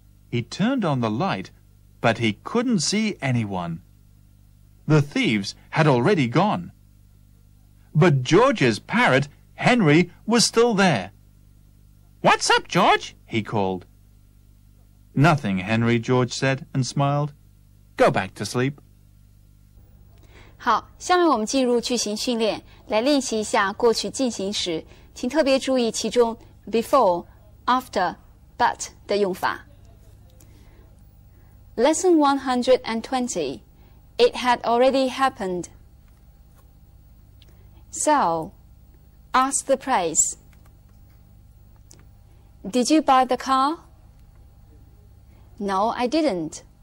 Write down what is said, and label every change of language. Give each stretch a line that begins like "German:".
English: He turned on the light, but he couldn't see anyone. The thieves had already gone. But George's parrot, Henry, was still there. "What's up, George?" he called. "Nothing, Henry," George said and smiled. "Go back to sleep."
Chinese: 好，下面我们进入句型训练，来练习一下过去进行时，请特别注意其中 before、after、but 的用法。
English: Lesson 120. It had already happened. So, ask the price. Did you buy the car? No, I didn't.